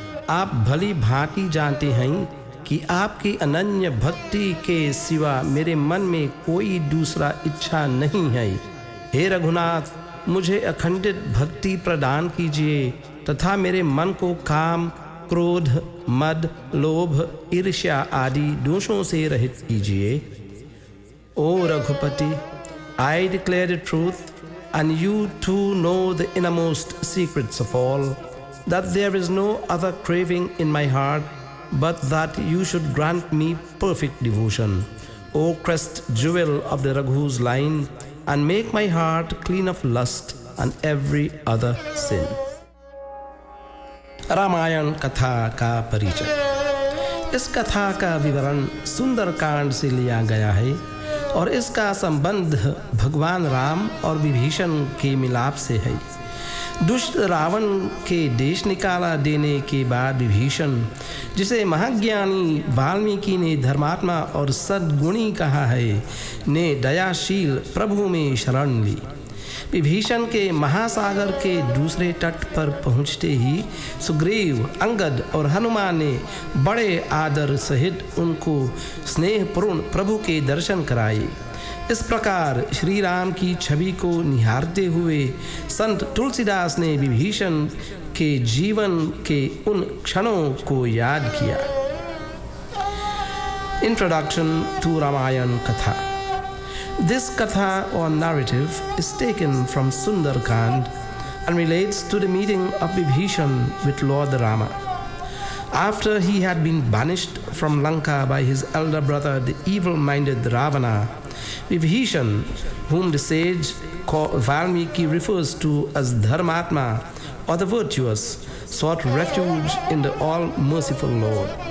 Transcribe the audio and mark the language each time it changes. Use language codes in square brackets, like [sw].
[hi] आप भली भांति जानते हैं कि आपकी अनन्य भक्ति के सिवा मेरे मन में कोई दूसरा इच्छा नहीं है। हे रघुनाथ, मुझे अखंडित भक्ति प्रदान कीजिए तथा मेरे मन को काम, क्रोध, मद, लोभ, ईर्ष्या आदि दोषों से रहित कीजिए। [en] ओ Raghupati, I declare the truth, and you too know the innermost secrets of all, that there is no other craving in my heart but that you should grant me perfect devotion. O crest jewel of the Raghu's line, and make my heart clean of lust and every other sin. [hi] Ramayan कथा का परिचय। इस कथा का विवरण सुंदरकांड से लिया गया है और इसका संबंध भगवान राम और विभीषण के मिलाप से है। दुष्ट रावण के देश निकाला देने के बाद विभीषण, जिसे महाज्ञानी वाल्मीकि ने धर्मात्मा और सद्गुणी कहा है, ने दयाशील प्रभु में शरण ली। विभीषण के महासागर के दूसरे तट पर पहुंचते ही सुग्रीव, अंगद और हनुमान ने बड़े आदर सहित उनको स्नेहपूर्ण प्रभु के दर्शन कराए। इस प्रकार श्री राम की छवि को निहारते हुए संत तुलसीदास ने विभीषण के जीवन के उन क्षणों को याद किया। [en] Introduction to Ramayana कथा। This katha or narrative is taken from Sundarkand and relates to the meeting of Vibhishan with Lord Rama. After he had been banished from Lanka by his elder brother, the evil-minded Ravana, Vibhishan, whom the sage Valmiki refers to as Dharmatma or the virtuous, sought refuge in the all-merciful Lord.